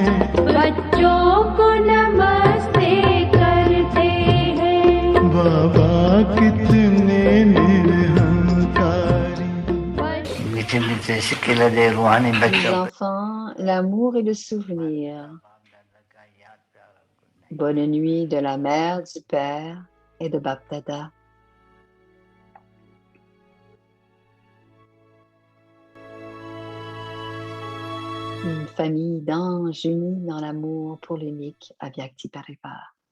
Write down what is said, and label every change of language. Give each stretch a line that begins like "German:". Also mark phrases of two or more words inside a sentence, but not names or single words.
Hindi: बच्चों को नमस्ते करते हैं, बाबा कितने निरहंकारी।
French: Les enfants, l'amour et le souvenir. Bonne nuit de la mère, du père et de Bap Dada. Une famille d'anges unis dans l'amour pour l'unique
Hindi: अव्यक्त परिवार.